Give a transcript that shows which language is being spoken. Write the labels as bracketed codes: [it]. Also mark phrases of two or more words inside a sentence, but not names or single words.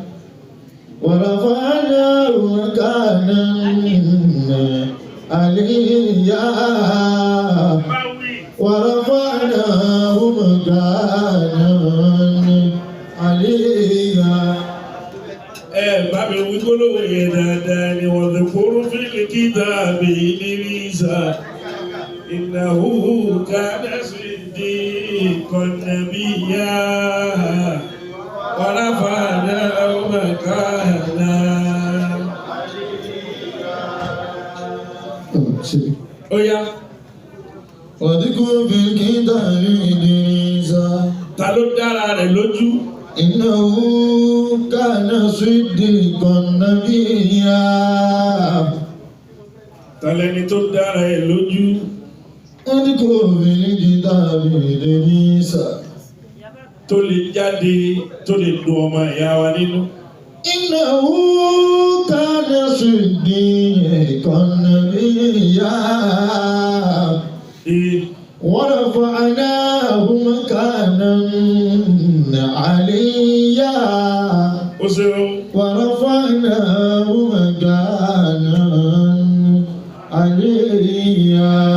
[ar] ورفعناه مكانا عليا ورفعناه مكانا عليا. [yo] Bàbá wí gbólóhùn yẹn dáadáa ni [ar] واذكر في الكتاب إدريس. إنه كان صديقا نبيا. ورفعناه مكانا. [en] Oh yeah. [ar] واذكر في الكتاب إدريس. [yo] Ta ló dára rẹ̀ lójú? [ar] إنه كان صديقا نبيا. [yo] Ta lẹni tó dára rẹ̀ lójú? [ar] واذكر في الكتاب إدريس. [yo] Tó lè jáde, tó lè dùn ọmọ ìyá wa nínú. [ar] إنه كان صديقا نبيا. ورفعناه مكانا عليا. ورفعناه مكانا عليا.